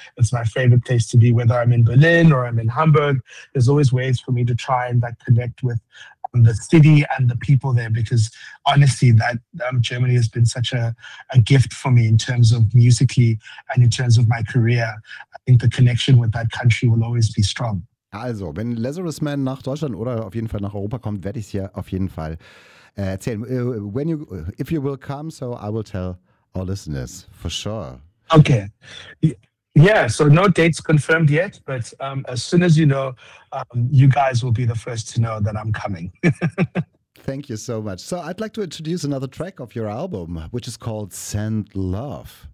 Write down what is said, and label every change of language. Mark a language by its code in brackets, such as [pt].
[en] It's my favorite place to be, whether I'm in Berlin or I'm in Hamburg. There's always ways for me to try and like connect with the city and the people there, because honestly, that Germany has been such a gift for me in terms of musically and in terms of my career. I think the connection with that country will always be strong. [de] Also, wenn Lazarus Man nach Deutschland oder auf jeden Fall nach Europa kommt, werde ich es hier auf jeden Fall erzählen. [en] If you will come, so I will tell our listeners for sure. Okay. Yeah, so no dates confirmed yet, but as soon as you know, you guys will be the first to know that I'm coming. Thank you so much. So I'd like to introduce another track of your album, which is called Send Love.